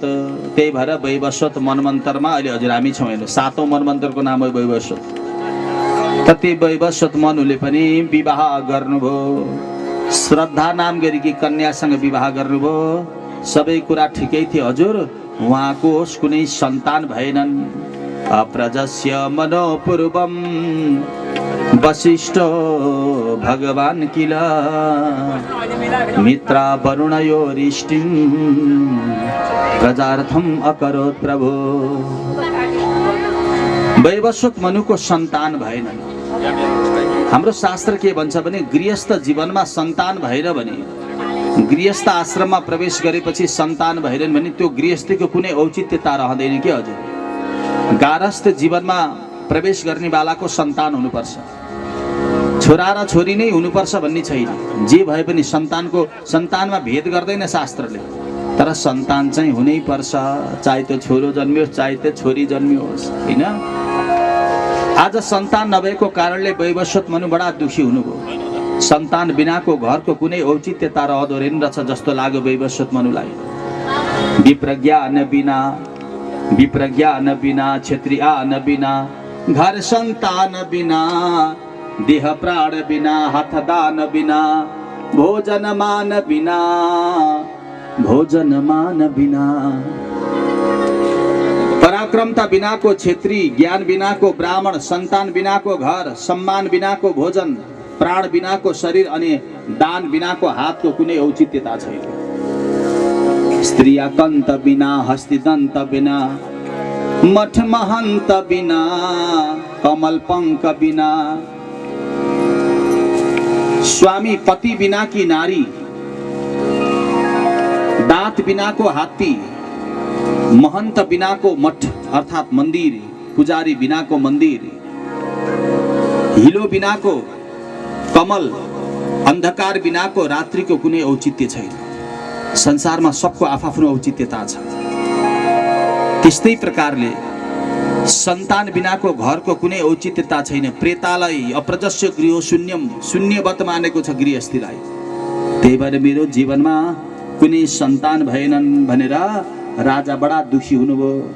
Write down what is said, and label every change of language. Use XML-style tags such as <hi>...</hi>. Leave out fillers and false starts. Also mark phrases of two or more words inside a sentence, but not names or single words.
<ne>त्यही भएर वैवस्वत मनमन्तरमा अहिले हजुर हामी छौँ हेर्नु 7औं मनमन्तरको नाम हो वैवस्वत। त ती वैवस्वत मनुले पनि विवाह गर्नुभयो, श्रद्धा नाम गरेकी कन्यासँग विवाह गर्नुभयो। सबै कुरा ठिकै थियो हजुर, उहाँको कुनै सन्तान भएनन्।</ne> <sa>अप्रजस्य मनोपूर्वम वशिष्ठ भगवान किल मित्रा वरुणयोरिष्टिं प्रजार्थम अकरोत् प्रभु।</sa> <ne>वैवस्वत मनुको सन्तान भएनन्। हाम्रो शास्त्र के भन्छ भने गृहस्थ जीवनमा सन्तान भएन भने, गृहस्थ आश्रममा प्रवेश गरेपछि सन्तान भएनन् भने त्यो गृहस्थीको कुनै औचित्यता रहँदैन के हजुर। गारस्थ जीवनमा प्रवेश गर्ने बेलाको सन्तान हुनुपर्छ, छोरा र छोरी नै हुनुपर्छ भन्ने छैन। जे भए पनि सन्तानमा भेद गर्दैन शास्त्रले, तर सन्तान चाहिँ हुनै पर्छ, चाहे त्यो छोरो जन्मियोस् चाहे त्यो छोरी जन्मियोस् हैन। आज सन्तान नभएको कारणले वैवस्वत मनु बडा दुखी हुनुभयो। सन्तान बिनाको घरको कुनै औचित्यता रहँदो रहेनछ जस्तो लाग्यो वैवस्वत मनुलाई।</ne> <hi>विप्रज्ञान बिना क्षेत्रीयान बिना घर सन्तान बिना देह प्राण बिना हातदान बिना भोजन मान बिना</hi> <ne>पराक्रमता बिनाको क्षेत्री, ज्ञान बिनाको ब्राह्मण, सन्तान बिनाको घर, सम्मान बिनाको भोजन, प्राण बिनाको शरीर अनि दान बिनाको हातको कुनै औचित्यता छैन।</ne> <hi>स्त्रीयाकन्त बिना हस्तिदन्त बिना मठ महन्त बिना कमल पंक बिना स्वामी पति बिना की नारी, दांत बिना को हाथी, महंत बिना को मठ अर्थात मंदिर, पुजारी बिना को मंदिर, हिलो बिना को कमल, अंधकार बिना को रात्रि को</hi> <ne>कुनै औचित्य छैन। संसारमा सबको आफआफ्नो औचित्यता छ। त्यस्तै प्रकारले सन्तान बिनाको घरको कुनै औचित्यता छैन।</ne> <sa>प्रेतालय अप्रजस्य गृह शून्यम,</sa> <ne>शून्यवत मानेको छ गृहस्थीलाई। त्यही भएर मेरो जीवनमा कुनै सन्तान भएनन् भनेर राजा बडा दुखी हुनुभयो।</ne>